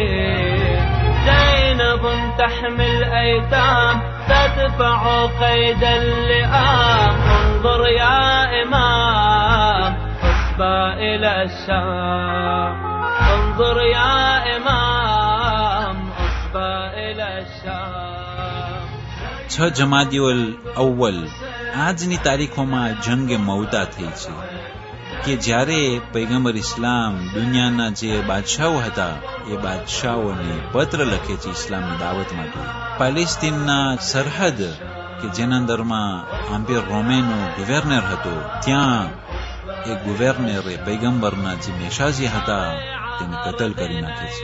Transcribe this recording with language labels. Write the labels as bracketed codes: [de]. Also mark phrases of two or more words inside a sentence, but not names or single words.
[ar] زينب تحمي الأيتام تدفع قيد اللئام انظر يا إمام حسبى إلى الشام انظر يا إمام حسبى إلى الشام. [gu] 6 જમાદિયુલ અવ્વલ આજની તારીખોમાં જંગે મૌતા થઈ છે કે જ્યારે પૈગંબર ઇસ્લામ દુનિયાના જે બાદશાહો હતા એ બાદશાહોને પત્ર લખે છે ઇસ્લામની દાવત માટે. પેલેસ્તીનના સરહદ કે જેના અંદરમાં આમ્પિયર રોમેનો ગવર્નર હતો, ત્યાં એ ગવર્નરે પૈગંબરના જે મેશાજી હતા તેને કતલ કરી નાખે છે.